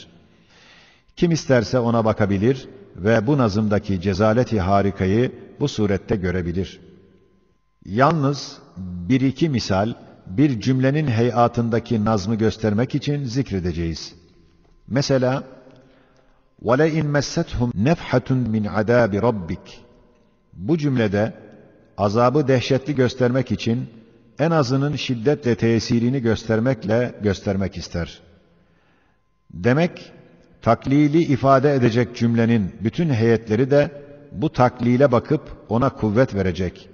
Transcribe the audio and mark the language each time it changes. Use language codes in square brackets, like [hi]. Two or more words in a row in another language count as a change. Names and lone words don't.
[tr] Kim isterse ona bakabilir ve bu nazımdaki cezalet-i harikayı bu surette görebilir. Yalnız bir iki misal, bir cümlenin heyatındaki nazmı göstermek için zikredeceğiz. Mesela, [ar] وَلَئِنْ مَسَّتْهُمْ نَفْحَةٌ مِنْ عَذَابِ رَبِّكَ [tr] Bu cümlede azabı dehşetli göstermek için en azının şiddetle tesirini göstermek ister. Demek, taklili ifade edecek cümlenin bütün heyetleri de bu taklile bakıp ona kuvvet verecek.